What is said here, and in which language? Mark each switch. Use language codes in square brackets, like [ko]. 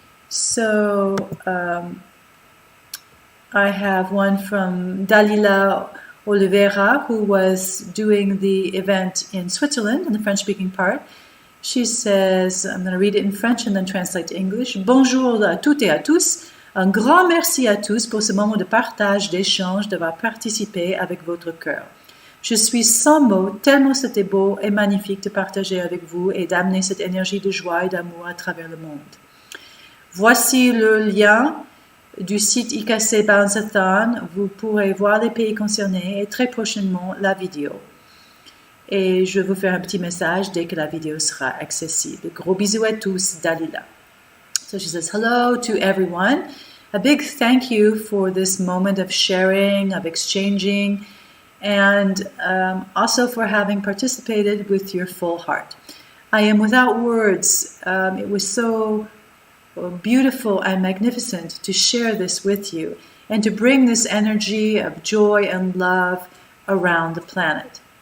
[en] So I have one from Dalila Oliveira, who was doing the event in Switzerland, in the French-speaking part. She says, I'm going to read it in French and then translate to English. [fr] Bonjour à toutes et à tous. Un grand merci à tous pour ce moment de partage, d'échange, d'avoir participé avec votre cœur. Je suis sans mots, tellement c'était beau et magnifique de partager avec vous et d'amener cette énergie de joie et d'amour à travers le monde. Voici le lien du site IKC Balancathon. Vous pourrez voir les pays concernés et très prochainement la vidéo. Et je vous fais un petit message dès que la vidéo sera accessible. Gros bisous à tous, Dalila. [en] So she says, hello to everyone. A big thank you for this moment of sharing, of exchanging, and also for having participated with your full heart. I am without words. It was so beautiful and magnificent to share this with you and to bring this energy of joy and love around the planet.